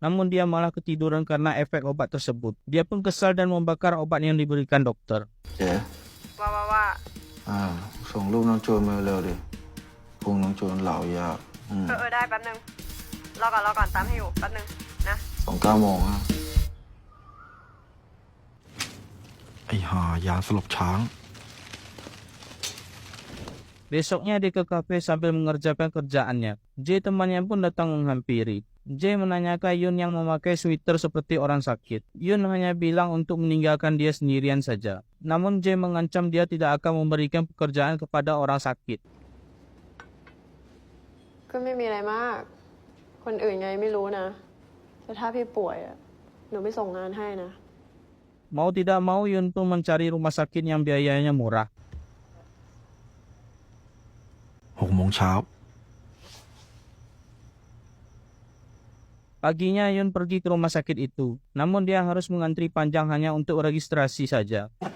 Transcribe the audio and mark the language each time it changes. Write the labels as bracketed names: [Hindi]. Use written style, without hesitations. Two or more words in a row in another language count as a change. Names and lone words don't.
[Indonesian] namun dia malah ketiduran karena efek obat tersebut. Dia pun kesal dan membakar obat yang diberikan dokter. [Thai] เจ๊ ว่า ส่งรูปน้องโจนมาเร็วดิพุงน้องโจนเหล่ายาก ได้แป๊บนึงรอก่อนตามให้อยู่แป๊บนึงนะ ส่ง9 โมงฮะ ไอ้ห่ายาสลบช้าง [Indonesian] Besoknya dia ke kafe sambil mengerjakan kerjaannya. J temannya pun datang menghampiri. J menanyakan Yun yang memakai sweater seperti orang sakit. Yun hanya bilang untuk meninggalkan dia sendirian saja. Namun J mengancam dia tidak akan memberikan pekerjaan kepada orang sakit. [Thai] ก็ไม่มีอะไรมาก คนอื่นไงไม่รู้นะแต่ถ้าพี่ป่วยอะหนูไม่ส่งงานให้นะ [Indonesian] Mau tidak mau Yun pun mencari rumah sakit yang biayanya murah. [Thai] 6 โมงเช้า [Indonesian] Paginya Yun pergi ke rumah sakit itu. Namun dia harus mengantri panjang hanya untuk registrasi saja.